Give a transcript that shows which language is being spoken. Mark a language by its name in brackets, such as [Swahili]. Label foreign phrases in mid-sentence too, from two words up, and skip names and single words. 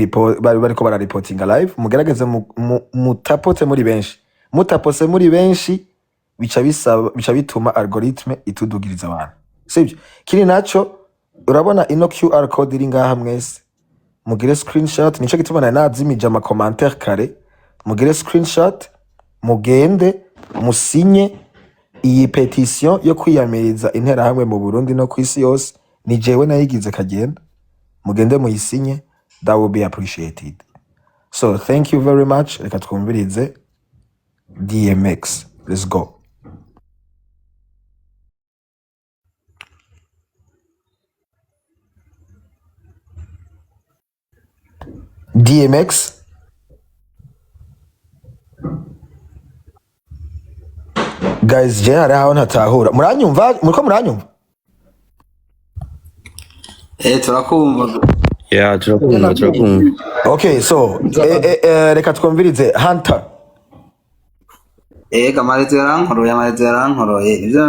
[Rundi] bariko bara [English] reporting live [Rundi] mugerageze mutapote muri benshi mutapose muri benshi bica bituma algoritme itudugiriza abantu sibyo kiri naco urabona ino [English] QR code [Rundi] iri ngaha mwese mugire screenshot nico gituma nazimije ama commentaire kare mugire screenshot mugende musinye iyi petition yo kwiyamiriza intera hamwe mu Burundi no kwisi yose ni jewe nayigize kagenda mugende muyisinye. [English] That will be appreciated. So thank you very much. [Rundi] Reka twumvirize DMX. [English] Let's go. DMX. Guys, [Rundi] je hari aho ntatahura. Muriko muranyumva? Turakumva. Yeah, turakumva. [English] Okay, so [Rundi] reka twumvirize Hunter. Amarezo yarankoroye nivyo